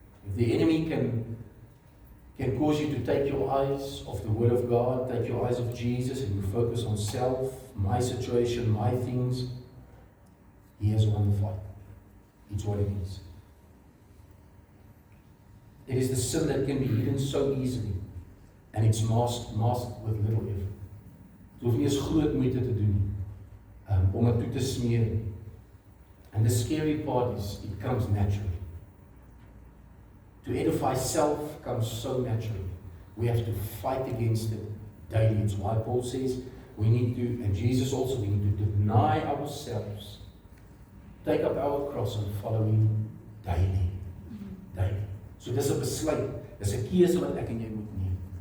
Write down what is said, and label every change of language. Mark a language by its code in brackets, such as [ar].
[en] If the enemy can cause you to take your eyes off the Word of God, take your eyes off Jesus, and you focus on self, my situation, my things, he has won the fight. It's what it is. It is the sin that can be hidden so easily, and it's masked with little effort. [af] Dit hoef nie eens groot moeite te doen om dit toe te smeer. [en] And the scary part is, it comes naturally. To edify self comes so naturally. We have to fight against it daily. It's why Paul says we need to, and Jesus also, we need to deny ourselves, take up our cross and follow him daily. Daily. [af] So dis 'n besluit, dis 'n keuse wat ek en jy moet neem.